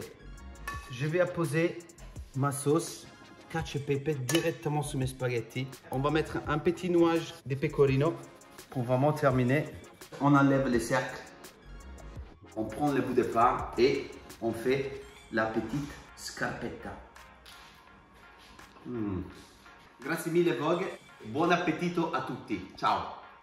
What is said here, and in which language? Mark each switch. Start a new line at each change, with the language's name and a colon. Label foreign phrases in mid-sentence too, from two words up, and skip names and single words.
French: Je vais apposer ma sauce
Italian: cacio e pepe
French: directement sur mes spaghettis. On va mettre un petit nuage de pecorino pour vraiment terminer. On enlève les cercles. On prend le bout de part et on fait la petite scarpetta.
Italian: Grazie mille Vogue, buon appetito a tutti, ciao!